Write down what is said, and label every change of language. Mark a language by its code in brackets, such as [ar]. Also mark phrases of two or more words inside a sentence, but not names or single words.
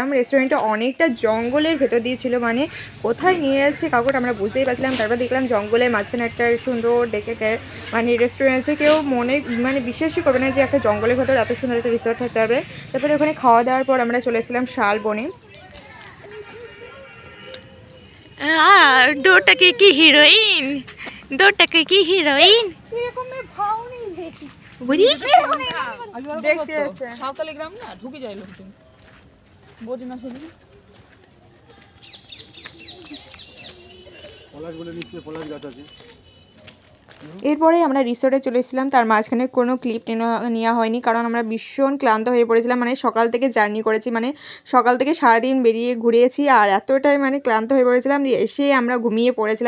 [bn] রেস্টুরেন্টটা অনেকটা জঙ্গলের ভেতর দিয়ে ছিল, মানে কোথায় নিয়ে যাচ্ছে কাকুটা আমরা বুঝতেই পারছিলাম। তারপর দেখলাম জঙ্গলের মাঝখানে একটা সুন্দর দেখে মানে রেস্টুরেন্ট আছে, কেউ মানে বিশ্বাসই করবে না যে একটা জঙ্গলের ভেতর এত সুন্দর একটা রিসোর্ট থাকতে হবে। তারপরে ওখানে খাওয়া দাওয়ার পর আমরা চলে এসেছিলাম শালবনে। [hi] दो टके की हीरोइन, दो टके की हीरोइन [bn] সাঁওতালি গ্রাম না, ঢুকে যায় লোকজন, বোঝে না শুধু। পলাশ বলে নিশ্চয়ই পলাশ গাছ আছে। এরপরে আমরা রিসোর্টে চলে এসেছিলাম, তার মাঝখানে কোনো ক্লিপ নেওয়া হয়নি, কারণ আমরা ভীষণ ক্লান্ত হয়ে পড়েছিলাম, মানে সকাল থেকে জার্নি করেছি, মানে সকাল থেকে সারাদিন বেরিয়ে ঘুরিয়েছি, আর এতটাই মানে ক্লান্ত হয়ে পড়েছিলাম যে এসে আমরা ঘুমিয়ে পড়েছিলাম।